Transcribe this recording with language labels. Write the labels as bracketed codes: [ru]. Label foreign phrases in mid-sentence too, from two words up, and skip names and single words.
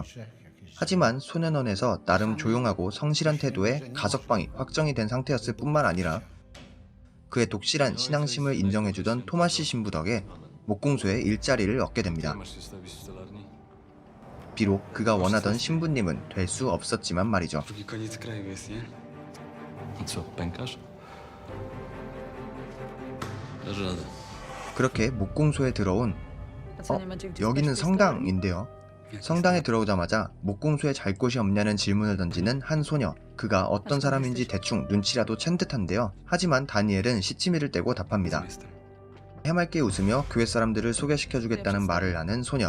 [ko] 하지만 소년원에서 나름 조용하고 성실한 태도의 가석방이 확정이 된 상태였을 뿐만 아니라 그의 독실한 신앙심을 인정해주던 토마시 신부 덕에 목공소에 일자리를 얻게 됩니다. 비록 그가 원하던 신부님은 될 수 없었지만 말이죠. [pl] Drugi koniec kraju jest, nie? Co, pękasz? Dasz radę. [ko] 그렇게 목공소에 들어온 여기는 성당인데요. 성당에 들어오자마자 목공소에 잘 곳이 없냐는 질문을 던지는 한 소녀. 그가 어떤 사람인지 대충 눈치라도 챈 듯한데요. 하지만 다니엘은 시치미를 떼고 답합니다. 해맑게 웃으며 교회 사람들을 소개시켜주겠다는 말을 하는 소녀.